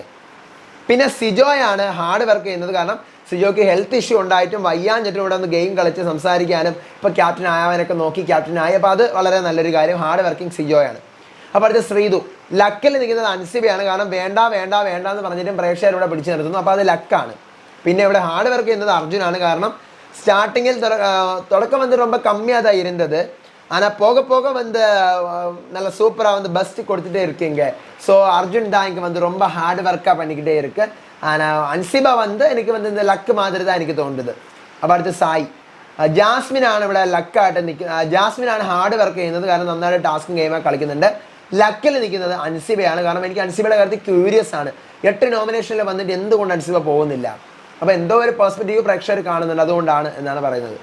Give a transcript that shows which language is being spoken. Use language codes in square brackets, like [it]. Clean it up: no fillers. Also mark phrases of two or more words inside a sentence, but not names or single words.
[ml] പിന്നെ സിജോയാണ് [en] hard work [ml] ചെയ്യുന്നത്. കാരണം സിജോയ്ക്ക് [en] health issue [ml] ഉണ്ടായിട്ടും വയ്യാഞ്ഞിട്ടും ഇവിടെ ഒന്ന് ഗെയിം കളിച്ച് സംസാരിക്കാനും ഇപ്പോൾ ക്യാപ്റ്റൻ ആയവനൊക്കെ നോക്കി ക്യാപ്റ്റനായി. അപ്പോൾ അത് വളരെ നല്ലൊരു കാര്യം. [en] hard working [ml] സിജോയാണ്. അപ്പോൾ അടുത്ത ശ്രീതു ലക്കിൽ നിൽക്കുന്നത് അൻസിബയാണ്. കാരണം വേണ്ട വേണ്ട വേണ്ട എന്ന് പറഞ്ഞിട്ടും പ്രേക്ഷകരിവിടെ പിടിച്ചു നിർത്തുന്നു. അപ്പോൾ അത് ലക്കാണ്. പിന്നെ ഇവിടെ [en] hard work [ml] ചെയ്യുന്നത് അർജുനാണ്. കാരണം സ്റ്റാർട്ടിങ്ങിൽ തുടക്കം [ta] வந்து ரொம்ப கம்மியாக தான் இருந்தது. ஆனால் போக போக வந்து நல்ல சூப்பராக வந்து பெஸ்ட் கொடுத்துட்டே இருக்கீங்க. ஸோ அர்ஜுன் தான் இங்கே வந்து ரொம்ப [en] hard workaaga [ta] பண்ணிக்கிட்டே இருக்கு. ஆனால் அன்சிபா வந்து எனக்கு வந்து இந்த லக்கு மாதிரி தான் [ml] എനിക്ക് തോന്നുന്നത്. അപ്പോൾ അടുത്ത് സായി ജാസ്മിനാണ് ഇവിടെ ലക്കായിട്ട് നിൽക്കുന്നത്. ജാസ്മിനാണ് [en] hard work [ml] ചെയ്യുന്നത്. കാരണം നന്നായിട്ട് ടാസ്കും ഗെയിമൊക്കെ കളിക്കുന്നുണ്ട്. ലക്കിൽ നിൽക്കുന്നത് അൻസിബയാണ്. കാരണം എനിക്ക് അൻസിബയുടെ കാര്യത്തിൽ ക്യൂരിയസ് ആണ്. 8 നോമിനേഷനിൽ വന്നിട്ട് എന്തുകൊണ്ട് അൻസിബ പോകുന്നില്ല? അപ്പോൾ എന്തോ ഒരു പെർസ്പെക്റ്റീവ് പ്രേക്ഷകർ കാണുന്നുണ്ട്, അതുകൊണ്ടാണ് എന്നാണ് പറയുന്നത്.